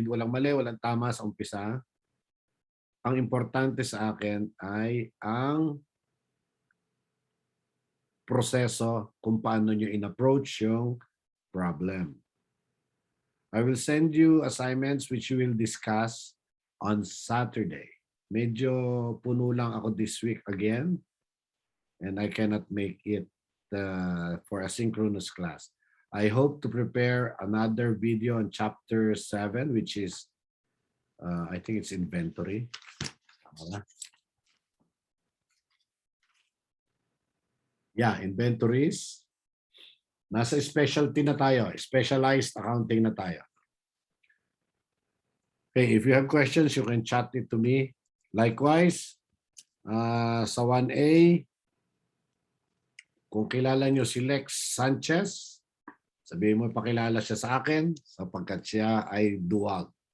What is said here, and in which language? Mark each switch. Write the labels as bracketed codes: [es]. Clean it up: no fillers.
[tl] Walang mali, walang tama sa umpisa. Ang importante sa akin ay ang proseso kung paano nyo in-approach yung problem. [en] I will send you assignments which you will discuss on Saturday. [tl] Medyo puno lang ako [en] this week again and I cannot make it for a synchronous class. I hope to prepare another video on chapter 7 which is I think it's inventory. Yeah, inventories. [tl] Nasa specialty na tayo. Specialized accounting na tayo. [en] Okay, if you have questions, you can chat it to me. [tl] Likewise, sa 1A, kung kilala nyo si Lex Sanchez, sabihin mo pakilala siya sa akin sapagkat siya ay duwag.